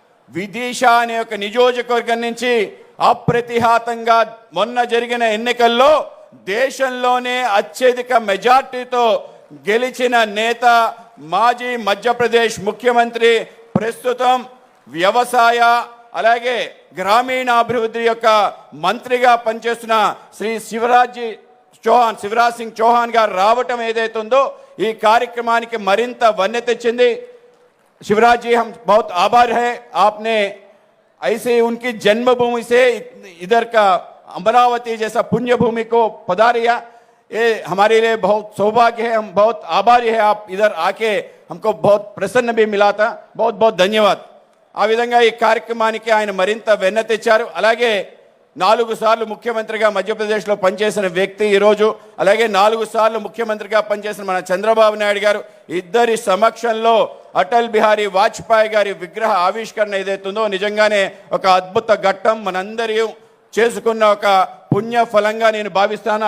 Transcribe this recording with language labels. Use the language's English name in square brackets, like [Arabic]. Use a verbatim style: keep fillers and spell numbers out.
[Telugu] విదిశా అనే ఒక నియోజకవర్గం నుంచి అప్రతిహాతంగా మొన్న జరిగిన ఎన్నికల్లో దేశంలోనే అత్యధిక మెజార్టీతో గెలిచిన నేత, మాజీ మధ్యప్రదేశ్ ముఖ్యమంత్రి, ప్రస్తుతం వ్యవసాయ అలాగే గ్రామీణాభివృద్ధి యొక్క మంత్రిగా పనిచేస్తున్న శ్రీ శివరాజ్ చౌహాన్ శివరాజ్ సింగ్ చౌహాన్ గారు రావటం ఏదైతే ఉందో ఈ కార్యక్రమానికి మరింత వన్నె తెచ్చింది. [Hindi] शिवराज जी हम बहुत आभार है, आपने ऐसे उनकी जन्मभूमि से इधर का अमरावती जैसा पुण्य भूमि को पधारिया, ये हमारे लिए बहुत सौभाग्य है. हम बहुत आभारी है, आप इधर आके हमको बहुत प्रसन्न भी मिला था. बहुत बहुत धन्यवाद. [Telugu] ఆ విధంగా ఈ కార్యక్రమానికి ఆయన మరింత వెన్నెత్తిచ్చారు. అలాగే నాలుగు సార్లు ముఖ్యమంత్రిగా మధ్యప్రదేశ్లో పనిచేసిన వ్యక్తి ఈరోజు, అలాగే నాలుగు సార్లు ముఖ్యమంత్రిగా పనిచేసిన మన చంద్రబాబు నాయుడు గారు ఇద్దరి సమక్షంలో అటల్ బిహారీ వాజ్పేయి గారి విగ్రహ ఆవిష్కరణ ఏదైతుందో నిజంగానే ఒక అద్భుత ఘట్టం, మనందరి చేసుకున్న ఒక పుణ్య ఫలంగా నేను భావిస్తాను.